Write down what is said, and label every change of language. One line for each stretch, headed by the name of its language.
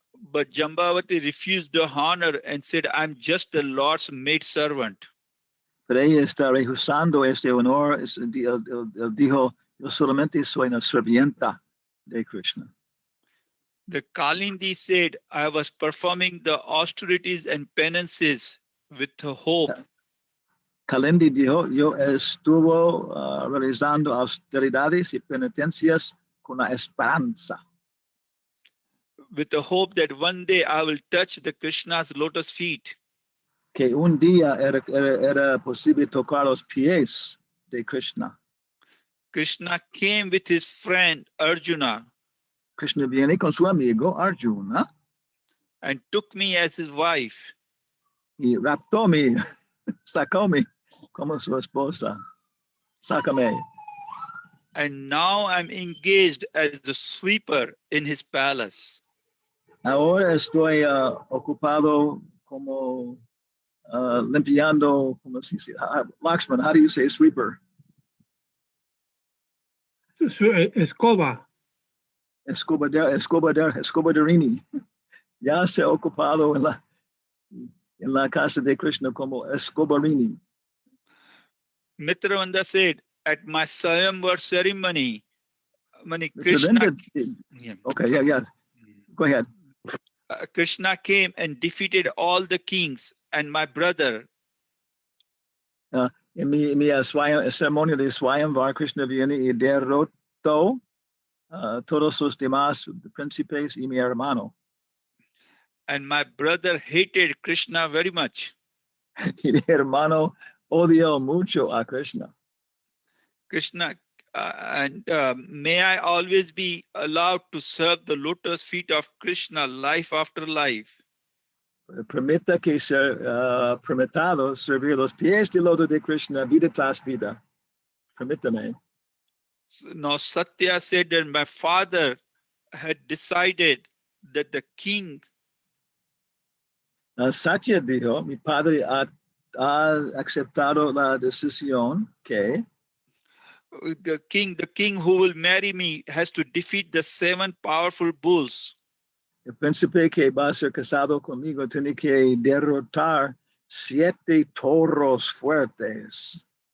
English: But Jambavati refused the honor and said, I'm just the Lord's maid servant.
Spanish: Pero ella está rehusando este honor, dijo, yo solamente soy una sirvienta de Krishna.
English: The Kalindi said, I was performing the austerities and penances with hope.
Spanish: Kalindi dijo, yo estuvo realizando austeridades y penitencias con la esperanza.
English: With the hope that one day I will touch the Krishna's lotus feet.
Spanish: Que un día era posible tocar los pies de Krishna.
English: Krishna came with his friend Arjuna.
Spanish: Krishna viene con su amigo Arjuna.
English: And took me as his wife.
Spanish: Y raptó mi, sacóme como su esposa. Sácame.
English: And now I'm engaged as the sweeper in his palace.
Spanish: Ahora estoy ocupado como limpiando, como se dice, Lakshman,
English: how do you say sweeper?
Spanish: Escoba. Escobaderini. Ya se ha ocupado en la casa de Krishna como escobarini.
English: Mitravanda said, at my Swayamvar ceremony, Krishna... Okay, yeah. Go ahead. Krishna came and defeated all the kings and my brother.
Spanish: En mi ceremonia de Swayamvar, Krishna viene y derrotó todos los demás príncipes y mi hermano.
English: And my brother hated Krishna very much.
Spanish: Y mi hermano odió mucho a Krishna.
English: Krishna, may I always be allowed to serve the lotus feet of Krishna life after life.
Spanish: Permita que ser permitido servir los pies de loto de Krishna vida tras vida. Permítame.
English: Now Satya said that my father had decided that the king.
Spanish: Satya dijo, mi padre ha aceptado la decisión que
English: the king who will marry me has to defeat the 7 powerful bulls.
Spanish: El príncipe que va a ser casado conmigo tiene que derrotar 7 toros fuertes.